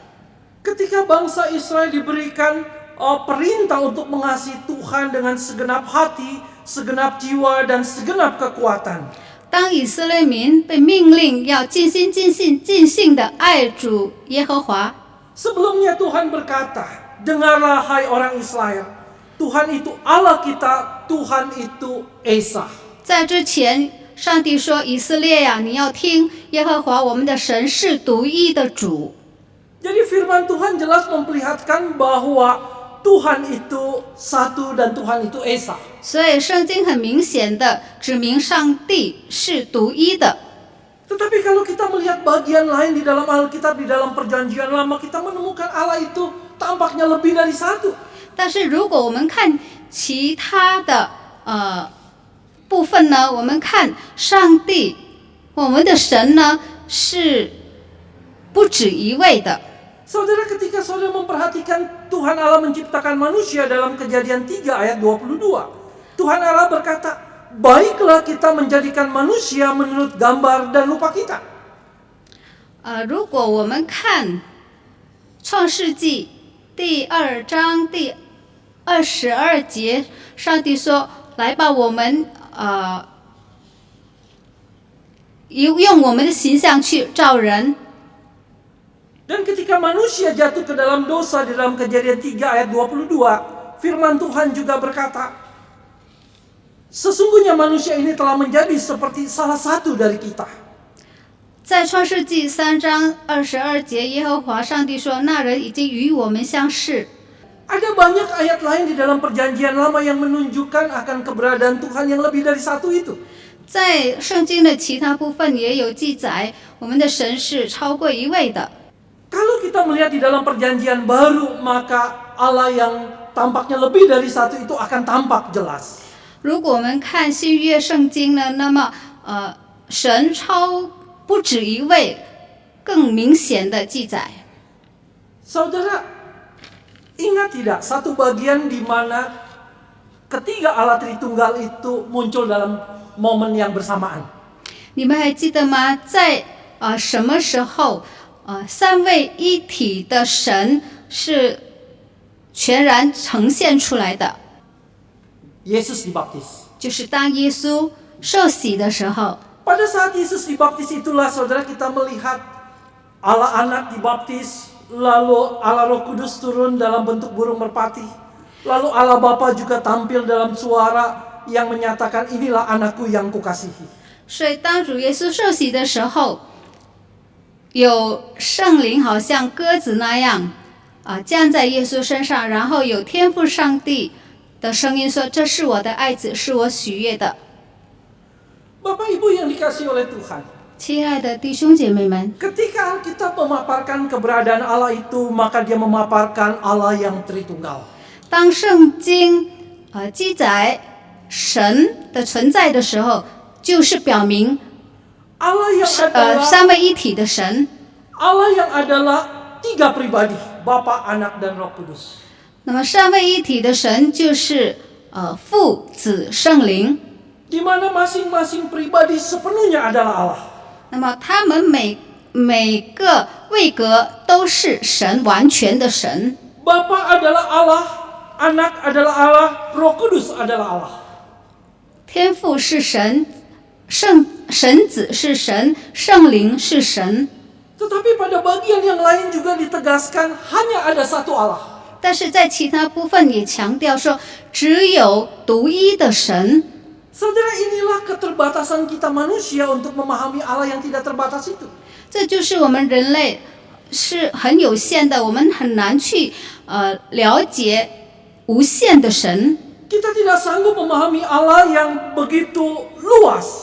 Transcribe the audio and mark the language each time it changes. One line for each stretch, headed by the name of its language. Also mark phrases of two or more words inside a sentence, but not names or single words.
Indonesian: Ketika bangsa Israel diberikan perintah untuk mengasihi Tuhan dengan segenap hati, segenap jiwa, dan segenap kekuatan.
Chinese: 当以色列民被命令要尽心、尽性、尽性的爱主耶和华，
Indonesian: Sebelumnya Tuhan berkata, dengarlah hai orang Israel, Tuhan itu Allah kita, Tuhan itu Esa.
Chinese: 在之前，上帝说：“以色列呀，你要听耶和华我们的神是独一的主。”
Indonesian: Jadi firman Tuhan jelas memperlihatkan bahwa Tuhan itu satu dan Tuhan itu Esa.
Chinese: 所以圣经很明显的指明上帝是独一的。
Indonesian: Tetapi kalau kita melihat bagian lain di dalam Alkitab, di dalam Perjanjian Lama, kita menemukan Allah itu tampaknya lebih dari satu.
Chinese: 但是如果我们看其他的部分呢，我们看上帝，我们的神呢是不止一位的。
Indonesian: Saudara, ketika saudara memperhatikan Tuhan Allah menciptakan manusia dalam Kejadian 3 ayat 22, Tuhan Allah berkata, baiklah kita menjadikan manusia menurut gambar dan rupa kita.
Chinese: 如果我们看创世纪第2章第22节，上帝说：“来吧，我们用我们的形象去造人。”
Indonesian: Dan ketika manusia jatuh ke dalam dosa di dalam Kejadian 3 ayat 22, firman Tuhan juga berkata, sesungguhnya manusia ini telah menjadi seperti salah satu dari kita.
Chinese: 在创世纪3章22节，耶和华上帝说：“那人已经与我们相似。”
Indonesian: Ada banyak ayat lain di dalam Perjanjian Lama yang menunjukkan akan keberadaan Tuhan yang lebih dari satu itu.
Chinese: 在圣经的其他部分也有记载，我们的神是超过一位的。
Indonesian: Kalau kita melihat di dalam Perjanjian Baru, maka Allah yang tampaknya lebih dari satu itu akan tampak jelas.
Chinese: 如果我们看新约圣经呢，那么神不止一位，更明显的记载。
Indonesian: Saudara, ingat tidak satu bagian di mana ketiga Allah Tritunggal itu muncul dalam momen yang bersamaan?
Chinese: 你们还记得吗？在什么时候三位一体的神是全然呈现出来的？
Indonesian: Yesus dibaptis.
Chinese: 就是当耶稣受洗的时候。
Indonesian: Pada saat Yesus dibaptis itulah saudara kita melihat Allah anak dibaptis, lalu Allah Roh Kudus turun dalam bentuk burung merpati. Lalu Allah Bapa juga tampil dalam suara yang menyatakan inilah anakku yang kukasihi.
Chinese: 所以当主耶稣受洗的时候，有圣灵好像鸽子那样降在耶稣身上，然后有天父上帝的声音说：“这是我的爱子，是我喜悦的。”
Indonesian: Bapak Ibu yang dikasihi oleh Tuhan,
Chinese: 亲爱的弟兄姐妹们，
Indonesian: ketika Alkitab memaparkan keberadaan Allah itu, maka dia memaparkan Allah yang Tritunggal.
Chinese: 当圣经记载神的存在的时候，就是表明
Indonesian: Allah yang adalah
Chinese: 三位一体的神。
Indonesian: Allah yang adalah 3 pribadi, Bapa, Anak, dan Roh Kudus.
Chinese: 那么三位一体的神就是父、子、圣灵。
Indonesian: Di mana masing-masing pribadi sepenuhnya adalah Allah.
Chinese: 那么他们每个位格都是神，完全的神。
Indonesian: Bapa adalah Allah, Anak adalah Allah, Roh Kudus adalah Allah.
Chinese: 天父是神，神子是神，圣灵是神。
Indonesian: Tetapi pada bagian yang lain juga ditegaskan hanya ada satu Allah.
Chinese: 但是在其他部分也强调说，只有独一的神。
Indonesian: Saudara, inilah keterbatasan kita manusia untuk memahami Allah yang tidak terbatas itu.
Chinese: 这就是我们人类是很有限的，我们很难去了解无限的神。
Indonesian: Kita tidak sanggup memahami Allah yang begitu luas.